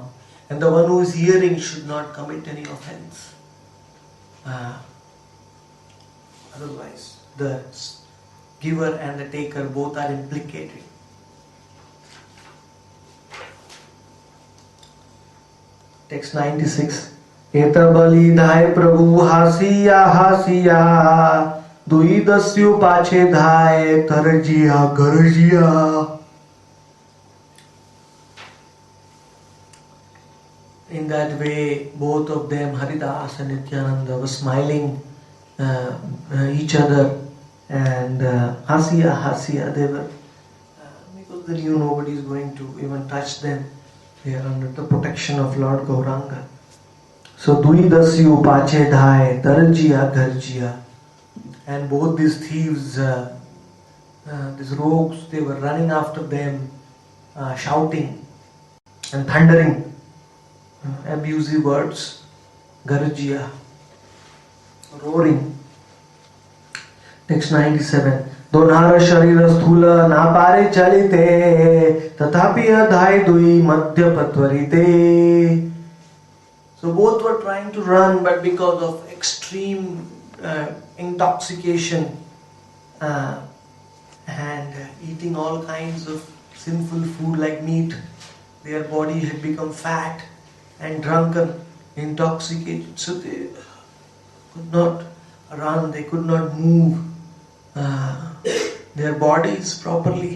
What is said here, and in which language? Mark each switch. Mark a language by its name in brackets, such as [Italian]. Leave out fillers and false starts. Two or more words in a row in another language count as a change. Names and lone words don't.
[English] And the one who is hearing should not commit any offense. Otherwise, the giver and the taker both are implicated. Text 96. [Bangla] এত বলি ধাই প্রভু হাসিয়া হাসিয়া দুই দস্যু পাছে ধাই তর্জিয়া গর্জিয়া. [English] In that way, both of them, Haridas and Nityananda, were smiling each other and hasiya, they were, because they knew nobody is going to even touch them. They are under the protection of Lord Gauranga. So, [Bangla] দুই দস্যু পাছে ধাই তর্জিয়া গর্জিয়া. [English] And both these thieves, these rogues, they were running after them, shouting and thundering. Abusive words, garjiya, roaring. Text 97. [Bangla] দোঁহার শরীর স্থূল নাপারে চলিতে তথাপি আধাই দুই মধ্য পত্বরিতে. [English] So both were trying to run, but because of extreme intoxication and eating all kinds of sinful food like meat. Their body had become fat and drunken, intoxicated, so they could not run, they could not move their bodies properly.